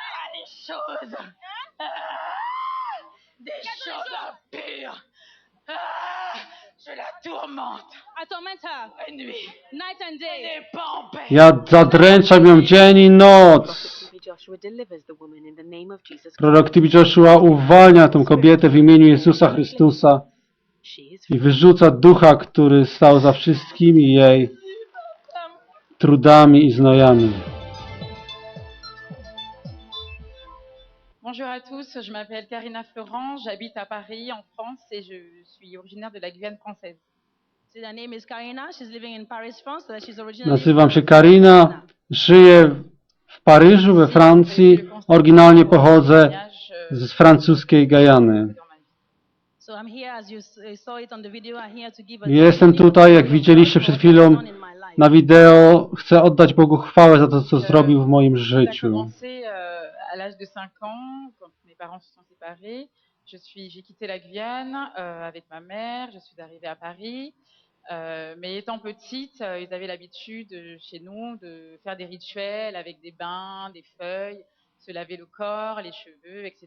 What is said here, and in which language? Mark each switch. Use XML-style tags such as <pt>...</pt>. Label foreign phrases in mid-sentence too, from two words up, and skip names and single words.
<pl>Ja zadręczam ją dzień i noc. Prorok Tybi Joshua uwalnia tę kobietę w imieniu Jezusa Chrystusa i wyrzuca ducha, który stał za wszystkimi jej trudami i znojami.</pl> <fr>Bonjour à tous, je m'appelle Karina Florent, j'habite à Paris en France et je suis originaire de la Guyane française.</fr> <pl>Nazywam się Karina, żyję w Paryżu, we Francji. Oryginalnie pochodzę z francuskiej Gajany. Jestem tutaj, jak widzieliście przed chwilą na wideo. Chcę oddać Bogu chwałę za to, co zrobił w moim życiu.</pl> <fr>À l'âge de 5 ans, quand mes parents se sont séparés, j'ai quitté la Guyane avec ma mère, je suis arrivée à Paris. Mais étant petite, ils avaient l'habitude chez nous de faire des rituels avec des bains, des feuilles, se laver le corps, les cheveux, etc.</fr>